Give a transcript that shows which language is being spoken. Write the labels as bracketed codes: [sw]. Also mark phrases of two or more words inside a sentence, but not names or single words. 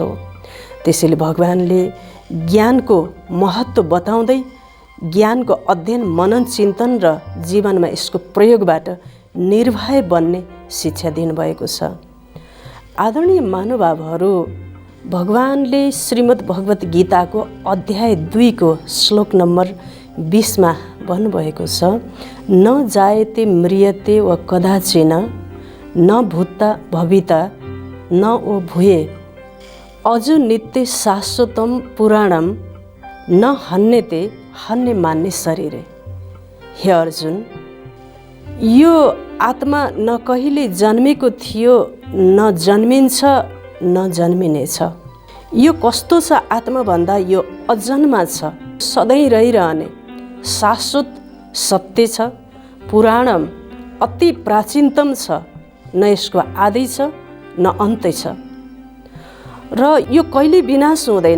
[ne] त्यसैले भगवानले ज्ञानको महत्त्व बताउँदै ज्ञानको अध्ययन, मनन, चिन्तन र जीवनमा यसको प्रयोगबाट निर्भय बन्ने शिक्षा दिनुभएको छ। आदरणीय महानुभावहरू, भगवानले श्रीमद् भगवत गीताको अध्याय 2 को श्लोक नम्बर 20 मा भन्नुभएको छ, [sa] न जायते म्रियते व कदाचिन न भूता भविता न ओ भूये अजो नित्य शाश्वतम पुराणम न हन्यते हन्य मान्ने शरीरे। [ne] हे अर्जुन, यो आत्मा न कहिले जन्मेको थियो, न जन्मिन्छ, न जन्मिनेछ। यो कस्तो छ आत्मा भन्दा यो अजन्मा छ, सधैँ रहिरहने, शाश्वत सत्य छ, पुराणम अति प्राचीनतम छ, न यसको आदि छ न अन्त्य छ, र यो कहिले विनाश हुँदैन।